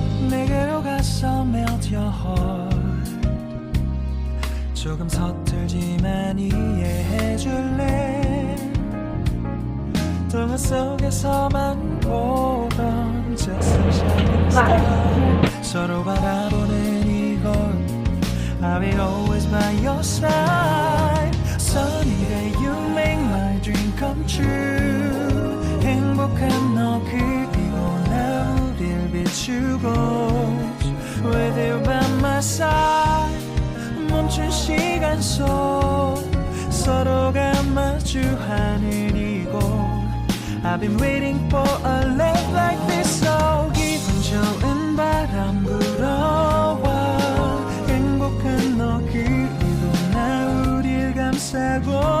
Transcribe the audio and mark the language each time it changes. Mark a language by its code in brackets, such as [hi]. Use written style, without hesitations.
[ko] 내게로 가서 [en] melt your heart. [ko] 조금 서툴지만 이해해줄래. 동화 속에서만 보던 [en] just a shining star. [ko] 서로 바라보는 이곳 [en] I'll be always by your side. Sunny day you make my dream come true. [ko] 행복한 너 그리고 나 우릴 비추고. [en] With you by my side. [ko] 멈춘 시간 속 서로가 마주하는 이곳 [en] I've been waiting for a love like this. [ko] So 기분 좋은 바람 불어와 행복한 너 그리고 나 우릴 감싸고.